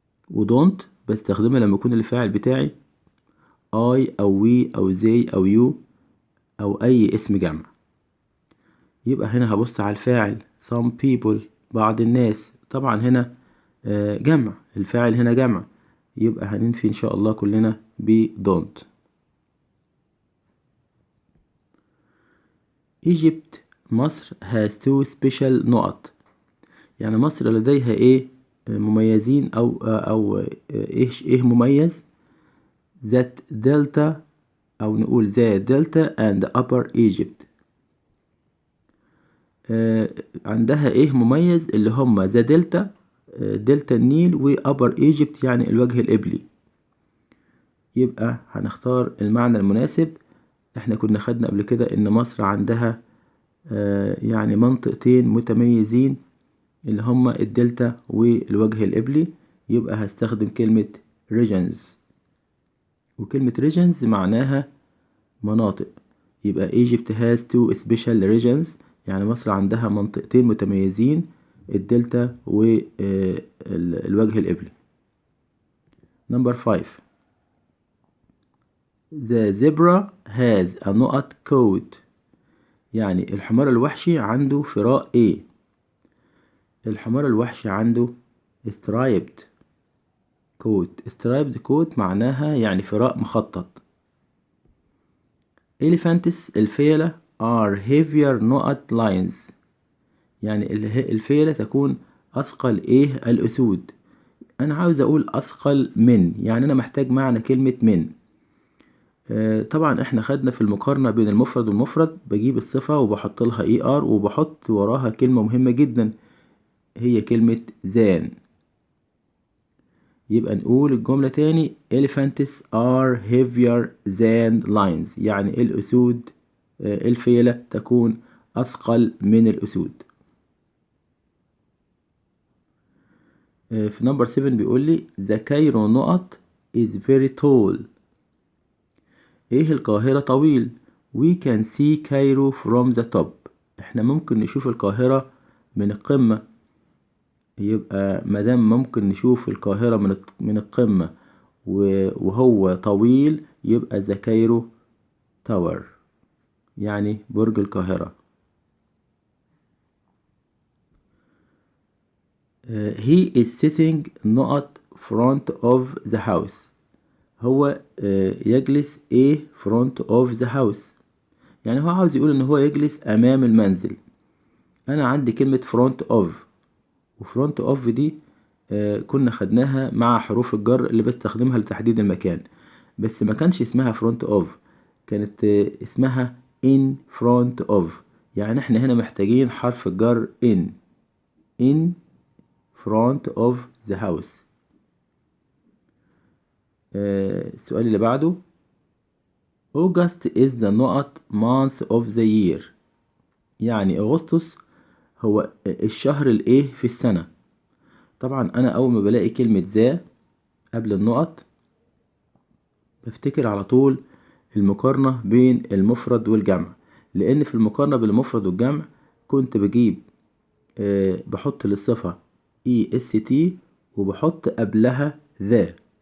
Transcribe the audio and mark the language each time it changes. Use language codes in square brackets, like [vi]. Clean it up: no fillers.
[ar] ودونت بستخدمها لما يكون الفاعل بتاعي I او we او they او you او اي اسم جمع. يبقى هنا هبص على الفاعل [en] some people [ar] بعض الناس. طبعا هنا جمع، الفاعل هنا جمع، يبقى هننفي ان شاء الله كلنا ب don't. [en] Egypt مصر has two special نقط. [ar] يعني مصر لديها ايه مميزين او ايه مميز. [en] that delta [ar] او نقول [en] the delta and upper Egypt. [ar] عندها ايه مميز اللي هم [en] the delta [ar] دلتا النيل و [en] upper Egypt [ar] يعني الوجه القبلي. يبقى هنختار المعنى المناسب. احنا كنا خدنا قبل كده ان مصر عندها يعني منطقتين متميزين اللي هما الدلتا والوجه القبلي. يبقى هستخدم كلمة regions، وكلمة regions معناها مناطق. يبقى [en] Egypt has two special regions، [ar] يعني مصر عندها منطقتين متميزين، الدلتا والوجه القبلي. [en] Number 5. The zebra has a نقط coat. [ar] يعني الحمار الوحشي عنده فراء ايه؟ الحمار الوحشي عنده [en] striped coat. striped coat [ar] معناها يعني فراء مخطط. [en] elephants [ar] الفيلة [en] are heavier نقط lions. [ar] يعني الفيلة تكون أثقل ايه الأسود. أنا عاوز أقول أثقل من، يعني أنا محتاج معنى كلمة من. طبعا احنا خدنا في المقارنة بين المفرد والمفرد بجيب الصفة وبحط لها er وبحط وراها كلمة مهمة جدا هي كلمة than. يبقى نقول الجملة تاني [en] elephants are heavier than lions، [ar] يعني الأسود الفيلة تكون أثقل من الأسود. في نمبر 7 بيقول لي the Cairo نقط [en] is very tall. [ar] ايه القاهرة طويل. [en] We can see Cairo from the top. [ar] احنا ممكن نشوف القاهرة من القمة. يبقى مادام ممكن نشوف القاهرة من القمة وهو طويل، يبقى ذا كايرو تاور، يعني برج القاهرة. [en] he is sitting not front of the house. [ar] هو يجلس [en] front of the house، [ar] يعني هو عاوز يقول ان هو يجلس امام المنزل. انا عندي كلمة front of، وفرونت اوف دي كنا خدناها مع حروف الجر اللي بستخدمها لتحديد المكان، بس ما كانش اسمها فرونت اوف، كانت اسمها [en] in front of. [ar] يعني احنا هنا محتاجين حرف الجر [en] in front of the house. السؤال اللي بعده August is the month of the year. [ar] يعني أغسطس هو الشهر الإيه في السنة. طبعا أنا أول ما بلاقي كلمة ذا قبل النقط بفتكر على طول المقارنة بين المفرد والجمع، لأن في المقارنة بين المفرد والجمع كنت بجيب بحط للصفة est وبحط قبلها ذا.